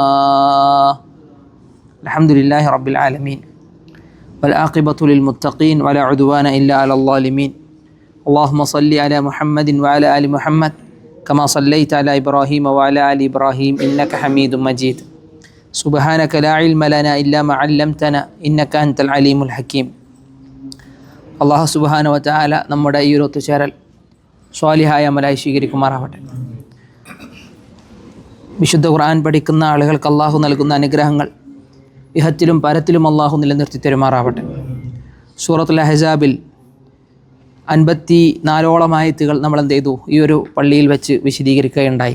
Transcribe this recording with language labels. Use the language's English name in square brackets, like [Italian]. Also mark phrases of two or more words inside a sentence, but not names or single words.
[Arabic] الحمد لله رب العالمين والعاقبة للمتقين ولا عدوان إلا على الظالمين. اللهم صل على محمد وعلى آل محمد كما صليت على إبراهيم وعلى آل إبراهيم إنك حميد مجيد. سبحانك لا علم لنا إلا ما علمتنا إنك أنت العليم الحكيم. [Malayalam] അള്ളാഹു [Arabic] سبحانه وتعالى [Malayalam] നമ്മുടെ ഈ ഒരു ഒത്തുചേരൽ സ്വാലിഹായ അമലായി സ്വീകരിക്കുമാറാവട്ടെ. വിശുദ്ധ ഖുർആൻ പഠിക്കുന്ന ആളുകൾക്ക് അള്ളാഹു നൽകുന്ന അനുഗ്രഹങ്ങൾ ഇഹത്തിലും പരത്തിലും അള്ളാഹു നിലനിർത്തി തരുമാറാവട്ടെ. സൂറത്തുൽ അഹ്സാബിൽ 54ഓളം ആയത്തുകൾ നമ്മൾ എന്ത് ചെയ്തു ഈ ഒരു പള്ളിയിൽ വെച്ച് വിശദീകരിക്കുകയുണ്ടായി.